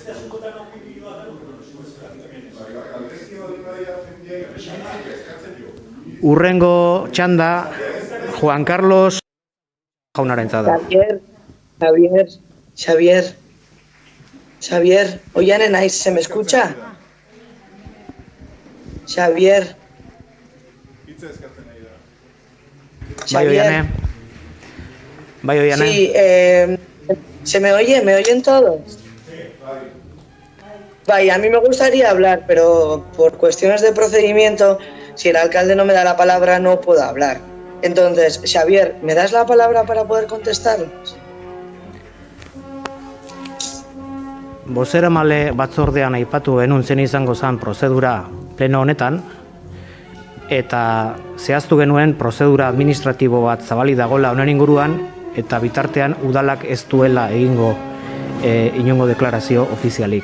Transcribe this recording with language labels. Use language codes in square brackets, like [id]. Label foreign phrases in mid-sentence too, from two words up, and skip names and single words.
[eu] Urrengo txanda, Juan Carlos jaunarentza da. Xavier, oiane naiz, [es] ¿se me escucha? [eu] Xavier. Bai, oiane. [es] Sí, ¿se me oye? ¿Me oyen todos? Vaya, a mí me gustaría hablar, pero por cuestiones de procedimiento, si el alcalde no me da la palabra, no puedo hablar. Entonces, Xavier, ¿me das la palabra para poder contestarles? [eu] Bozeramale batzordean aipatu genuen zen izango zen prozedura pleno honetan, eta zehaztu genuen prozedura administratibo bat zabali dagola honen inguruan, eta bitartean udalak ez duela egingo inongo deklarazio ofizialik.